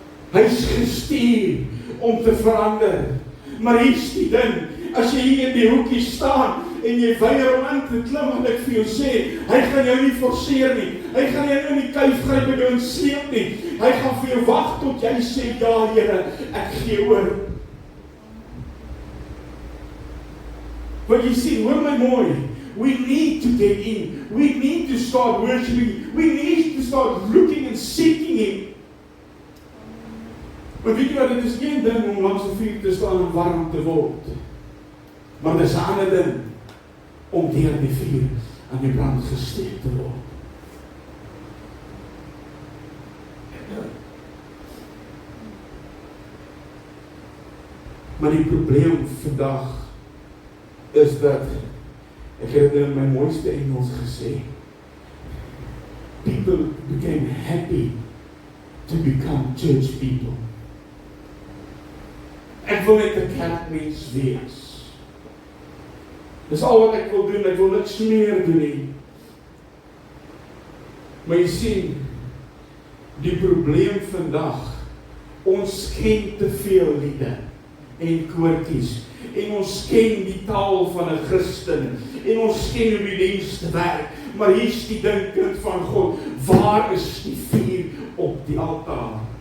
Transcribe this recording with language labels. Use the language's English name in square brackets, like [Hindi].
[Afrikaans] Hy is gestuur om te verander, maar hier is die ding, as jy hier in die hoekie staan, en jy weier om in te klim, en ek vir jou sê, hy gaan jou nie forceer nie, hy gaan jou in die kuif gryp en jou in sleep nie, hy gaan vir jou wag tot jy sê, ja Here, ek gee oor. [English] But you see, [Afrikaans] hoor my mooi, [English] we need to get in, we need to start worshiping, we need to start looking and seeking Him. [Afrikaans] Maar weet jy wat, dit is geen ding om langs die vuur te staan en warm te word, maar dit is 'n ander ding, om deur die vuur aan die brand gesteek te word. Maar die probleem vandag, is dat, ek het in my mooiste Engels gesê, [English] people became happy to become church people. [Afrikaans] Ek wil net 'n kerkmens wees. Dis al wat ek wil doen, ek wil niks meer doen nie. Maar jy sien, die probleem vandag, ons ken te veel liede en koortjies, en ons ken die taal van 'n Christen, en ons ken hoe die diens te werk, maar hier is die ding, kind van God, waar is die vuur op die altaar?